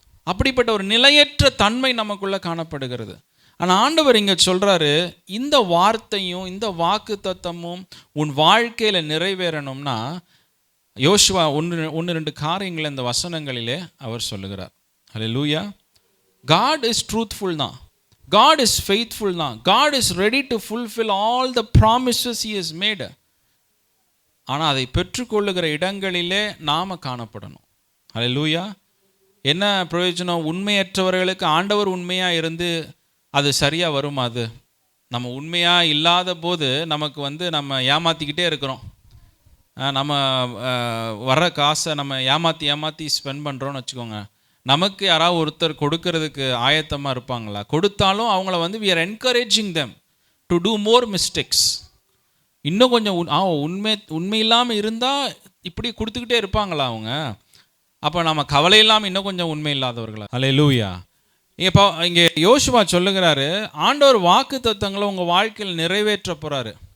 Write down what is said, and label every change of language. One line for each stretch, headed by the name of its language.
Tamil: அப்படிப்பட்ட ஒரு நிலையற்ற தன்மை நமக்குள்ளே காணப்படுகிறது. ஆனால் ஆண்டவர் இங்கே சொல்கிறாரு, இந்த வார்த்தையும் இந்த வாக்கு தத்தமும் உன் வாழ்க்கையில் நிறைவேறணும்னா யோசுவா 1-2 காரியங்களை இந்த வசனங்களிலே அவர் சொல்லுகிறார். ஹல்லேலூயா.
English: God is truthful
Tamil: தான்.
English: God is faithful தான். God is ready to fulfill all the promises he has made.
Tamil: ஆனால் அதை பெற்றுக்கொள்ளுகிற இடங்களிலே நாம் காணப்படணும். ஹல்லேலூயா. என்ன பிரயோஜனம்? உண்மையற்றவர்களுக்கு ஆண்டவர் உண்மையாக இருந்து அது சரியாக வருமா? அது நம்ம உண்மையாக இல்லாத போது நமக்கு நம்ம ஏமாற்றிக்கிட்டே இருக்கிறோம். நம்ம வர காசை நம்ம ஏமாற்றி ஸ்பெண்ட் பண்ணுறோன்னு வச்சுக்கோங்க. நமக்கு யாராவது ஒருத்தர் கொடுக்கறதுக்கு ஆயத்தமாக இருப்பாங்களா? கொடுத்தாலும் அவங்கள
English: we are encouraging them to do more mistakes.
Tamil: இன்னும் கொஞ்சம் உண்மை இல்லாமல் இருந்தால் இப்படி கொடுத்துக்கிட்டே இருப்பாங்களா அவங்க? அப்போ நம்ம கவலை இல்லாமல் இன்னும் கொஞ்சம் உண்மை இல்லாதவர்களா? ஹல்லேலூயா. இப்போ இங்கே யோசுவா சொல்லுகிறாரு, ஆண்டவர் வாக்கு தத்தங்களை உங்கள் வாழ்க்கையில் நிறைவேற்ற போகிறாரு.